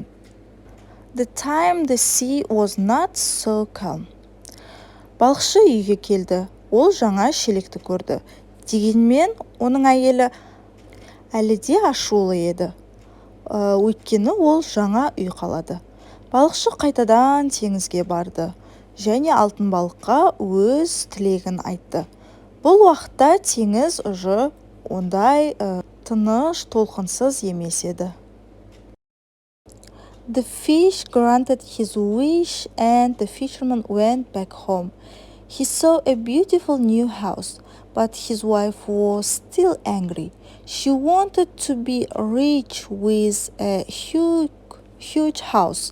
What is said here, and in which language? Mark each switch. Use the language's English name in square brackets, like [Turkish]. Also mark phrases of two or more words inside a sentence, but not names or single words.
[English] The time the sea was not so calm. [Kazakh] Балықшы үйге келді. Ол жаңа шелекті көрді. Дегенмен, оның әйелі әлі де ашулы еді. Өйткені ол жаңа үй қалады. Балықшы қайтадан теңізге барды және алтын балыққа өз тілегін айтты. Бұл уақытта теңіз ұжы ондай тыныш, толқынсыз емес еді. [English] The fish granted his wish and the fisherman went back home. He saw a beautiful new house, but his wife was still angry. She wanted to be rich with a huge house.